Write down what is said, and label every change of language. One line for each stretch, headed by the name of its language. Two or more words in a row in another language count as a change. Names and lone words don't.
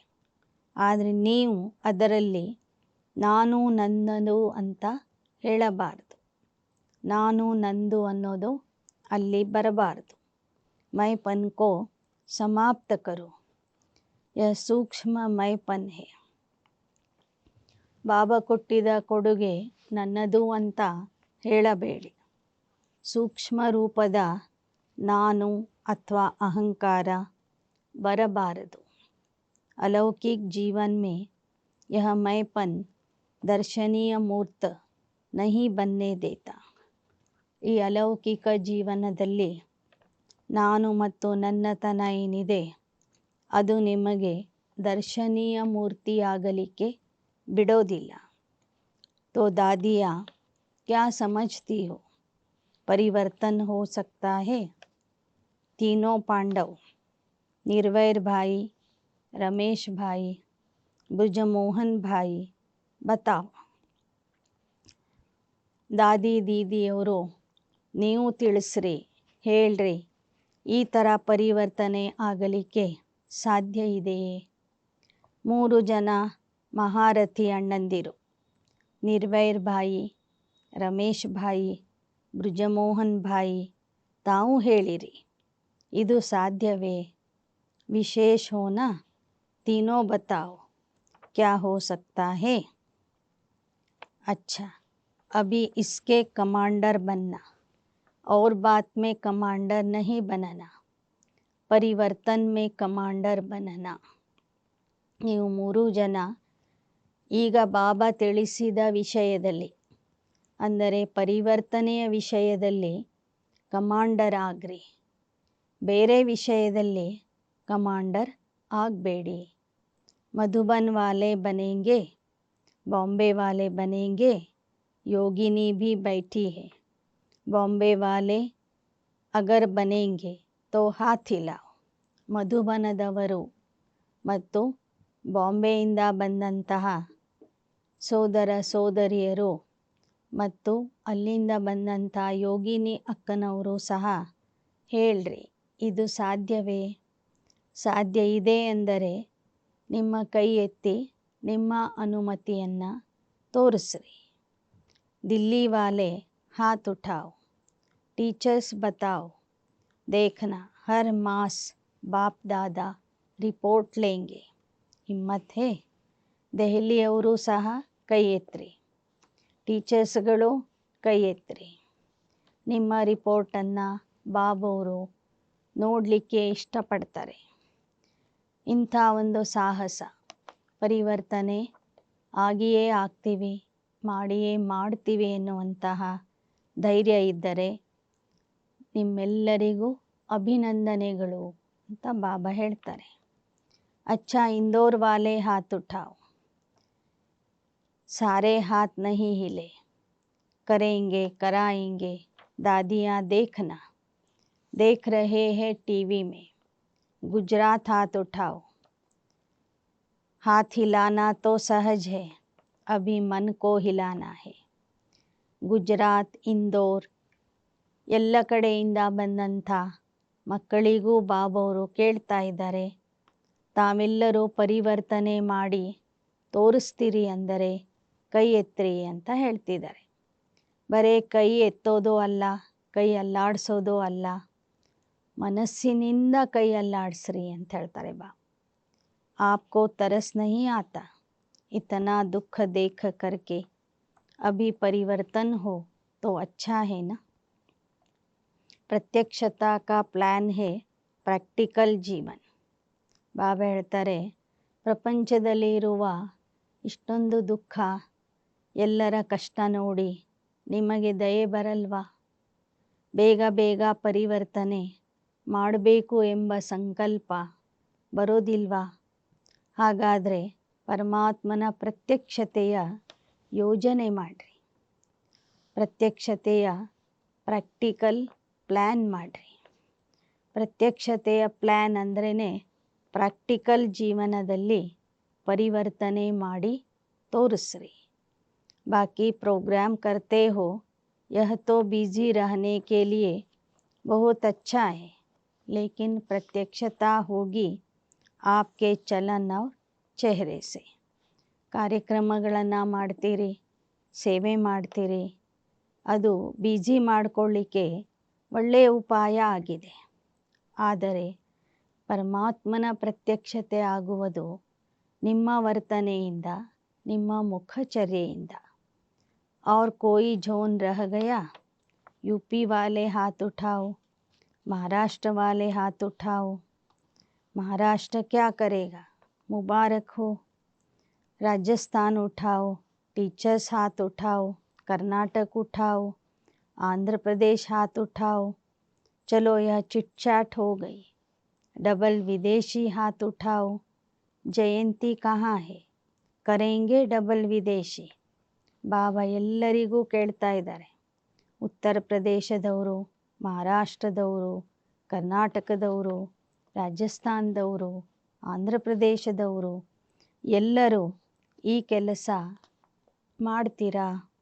Kannada: ಆದರೆ ನೀವು ಅದರಲ್ಲಿ ನಾನು ನನ್ನದು ಅಂತ ಹೇಳಬಾರದು, ನಾನು ನಂದು ಅನ್ನೋದು ಅಲ್ಲಿ ಬರಬಾರದು.
Hindi: मैंपन को समाप्त करो, यह सूक्ष्म मैंपन है.
Kannada: ಬಾಬಾ ಕೊಟ್ಟಿದ ಕೊಡುಗೆ ನನ್ನದು ಅಂತ ಹೇಳಬೇಡಿ. ಸೂಕ್ಷ್ಮ ರೂಪದ ನಾನು ಅಥವಾ ಅಹಂಕಾರ ಬರಬಾರದು.
Hindi: अलौकिक जीवन में यह मैंपन दर्शनीय मूर्त नहीं बनने देता.
Kannada: ಈ ಅಲೌಕಿಕ ಜೀವನದಲ್ಲಿ ನಾನು ಮತ್ತು ನನ್ನತನ ಏನಿದೆ ಅದು ನಿಮಗೆ ದರ್ಶನೀಯ ಮೂರ್ತಿಯಾಗಲಿಕ್ಕೆ ಬಿಡೋದಿಲ್ಲ.
Hindi: तो दादियाँ क्या समझती हो, परिवर्तन हो सकता है. तीनों पांडव निर्वैर भाई, रमेश भाई, ब्रजमोहन भाई, बताओ.
Kannada: ದಾದಿ ದೀದಿಯವರು ನೀವು ತಿಳಿಸ್ರಿ, ಹೇಳ್ರಿ, ಈ ಥರ ಪರಿವರ್ತನೆ ಆಗಲಿಕ್ಕೆ ಸಾಧ್ಯ ಇದೆಯೇ. 3 ಜನ ಮಹಾರಥಿ ಅಣ್ಣಂದಿರು, ನಿರ್ವೈರ್ ಭಾಯಿ, ರಮೇಶ್ ಭಾಯಿ, ಬ್ರಜಮೋಹನ್ ಭಾಯಿ, ತಾವು ಹೇಳಿರಿ, ಇದು ಸಾಧ್ಯವೇ.
Hindi: विशेष होना, तीनों बताओ क्या हो सकता है. अच्छा, अभी इसके कमांडर बनना और बात में कमांडर नहीं बनना, परिवर्तन में कमांडर बनना.
Kannada: ನೀವು 3 ಜನ ಈಗ ಬಾಬಾ ತಿಳಿಸಿದ ವಿಷಯದಲ್ಲಿ, ಅಂದರೆ ಪರಿವರ್ತನೆಯ ವಿಷಯದಲ್ಲಿ ಕಮಾಂಡರ್ ಆಗ್ರಿ. ಬೇರೆ ವಿಷಯದಲ್ಲಿ ಕಮಾಂಡರ್ ಆಗಬೇಡಿ.
Hindi: मधुबन वाले बनेंगे, बॉम्बे वाले बनेंगे, योगिनी भी बैठी है. बॉम्बे वाले अगर बनेंगे तो हाथ हिलाओ.
Kannada: ಮಧುಬನದವರು ಮತ್ತು ಬಾಂಬೆಯಿಂದ ಬಂದಂತಹ ಸೋದರ ಸೋದರಿಯರು ಮತ್ತು ಅಲ್ಲಿಂದ ಬಂದಂಥ ಯೋಗಿನಿ ಅಕ್ಕನವರು ಸಹ ಹೇಳ್ರಿ, ಇದು ಸಾಧ್ಯವೇ? ಸಾಧ್ಯ ಇದೆ ಅಂದರೆ ನಿಮ್ಮ ಕೈ ಎತ್ತಿ ನಿಮ್ಮ ಅನುಮತಿಯನ್ನು ತೋರಿಸ್ರಿ.
Hindi: दिल्ली वाले हाथ उठाओ, टीचर्स बताओ, देखना हर मास बाप दादा रिपोर्ट लेंगे. हिम्मत है?
Kannada: ದೆಹಲಿಯವರು ಸಹ ಕೈ ಎತ್ತಿರಿ. ಟೀಚರ್ಸ್ಗಳು ಕೈ ಎತ್ತಿರಿ. ನಿಮ್ಮ ರಿಪೋರ್ಟನ್ನು ಬಾಬವರು ನೋಡಲಿಕ್ಕೆ ಇಷ್ಟಪಡ್ತಾರೆ. ಇಂಥ ಒಂದು ಸಾಹಸ, ಪರಿವರ್ತನೆ ಆಗಿಯೇ ಆಗ್ತೀವಿ, ಮಾಡಿಯೇ ಮಾಡ್ತೀವಿ ಎನ್ನುವಂತಹ ಧೈರ್ಯ ಇದ್ದರೆ ನಿಮ್ಮೆಲ್ಲರಿಗೂ ಅಭಿನಂದನೆಗಳು ಅಂತ ಬಾಬಾ ಹೇಳ್ತಾರೆ.
Hindi: अच्छा इंदौर वाले हाथ उठाओ, सारे हाथ नहीं हिले, करेंगे कराएंगे दादियाँ देखना, देख रहे हैं टीवी में. गुजरात हाथ उठाओ, हाथ हिलाना तो सहज है, अभी मन को हिलाना है.
Kannada: ಗುಜರಾತ್, ಇಂದೋರ್ ಎಲ್ಲ ಕಡೆಯಿಂದ ಬಂದಂಥ ಮಕ್ಕಳಿಗೂ ಬಾಬವರು ಕೇಳ್ತಾ ಇದ್ದಾರೆ, ತಾವೆಲ್ಲರೂ ಪರಿವರ್ತನೆ ಮಾಡಿ ತೋರಿಸ್ತೀರಿ ಅಂದರೆ ಕೈ ಎತ್ತಿರಿ ಅಂತ ಹೇಳ್ತಿದ್ದಾರೆ. ಬರೀ ಕೈ ಎತ್ತೋದು ಅಲ್ಲ, ಕೈ ಅಲ್ಲಾಡಿಸೋದು ಅಲ್ಲ, ಮನಸ್ಸಿನಿಂದ ಕೈ ಅಲ್ಲಾಡಿಸ್ರಿ ಅಂತ ಹೇಳ್ತಾರೆ ಬಾ.
Hindi: आपको तरस नहीं आता, इतना दुख देख करके अभी परिवर्तन हो तो अच्छा है ना. प्रत्यक्षता का प्लान है प्रैक्टिकल जीवन.
Kannada: ಬಾಬಾ ಹೇಳ್ತಾರೆ, ಪ್ರಪಂಚದಲ್ಲಿ ಇರುವ ಇಷ್ಟೊಂದು ದುಃಖ, ಎಲ್ಲರ ಕಷ್ಟ ನೋಡಿ ನಿಮಗೆ ದಯೆ ಬರಲ್ವಾ? ಬೇಗ ಬೇಗ ಪರಿವರ್ತನೆ ಮಾಡಬೇಕು ಎಂಬ ಸಂಕಲ್ಪ ಬರೋದಿಲ್ವಾ? ಹಾಗಾದರೆ ಪರಮಾತ್ಮನ ಪ್ರತ್ಯಕ್ಷತೆಯ ಯೋಜನೆ ಮಾಡಿರಿ, ಪ್ರತ್ಯಕ್ಷತೆಯ
English: practical plan
Kannada: ಮಾಡಿರಿ. ಪ್ರತ್ಯಕ್ಷತೆಯ ಪ್ಲ್ಯಾನ್ ಅಂದ್ರೇ ಪ್ರಾಕ್ಟಿಕಲ್ ಜೀವನದಲ್ಲಿ ಪರಿವರ್ತನೆ ಮಾಡಿ ತೋರಿಸ್ರಿ.
Hindi: ಬಾಕಿ प्रोग्राम करते हो यह तो बिजी रहने के लिए बहुत अच्छा है, लेकिन प्रत्यक्षता होगी आपके चलन और चेहरे से.
Kannada: ಕಾರ್ಯಕ್ರಮಗಳನ್ನು ಮಾಡ್ತೀರಿ, ಸೇವೆ ಮಾಡ್ತೀರಿ, ಅದು ಬಿಜಿ ಮಾಡಿಕೊಳ್ಳಿಕ್ಕೆ ಒಳ್ಳೆಯ ಉಪಾಯ ಆಗಿದೆ. ಆದರೆ ಪರಮಾತ್ಮನ ಪ್ರತ್ಯಕ್ಷತೆ ಆಗುವುದು ನಿಮ್ಮ ವರ್ತನೆಯಿಂದ, ನಿಮ್ಮ ಮುಖಚರ್ಯೆಯಿಂದ.
Hindi: और कोई झोन रह गया, यूपी वाले हाथ उठाओ, महाराष्ट्र वाले हाथ उठाओ. महाराष्ट्र क्या करेगा? मुबारक हो. राजस्थान उठाओ, टीचर्स हाथ उठाओ. कर्नाटक उठाओ, आंध्र प्रदेश हाथ उठाओ. चलो यह
English: chit chat
Hindi: हो गई. डबल विदेशी हाथ उठाओ. जयंती कहाँ है? करेंगे डबल विदेशी.
Kannada: ಬಾಬಾ ಎಲ್ಲರಿಗೂ ಕೇಳ್ತಾ ಇದ್ದಾರೆ. ಉತ್ತರ ಪ್ರದೇಶದವರು, ಮಹಾರಾಷ್ಟ್ರದವರು, ಕರ್ನಾಟಕದವರು, ರಾಜಸ್ಥಾನದವರು, ಆಂಧ್ರ ಪ್ರದೇಶದವರು ಎಲ್ಲರೂ ಈ ಕೆಲಸ ಮಾಡ್ತೀರಾ?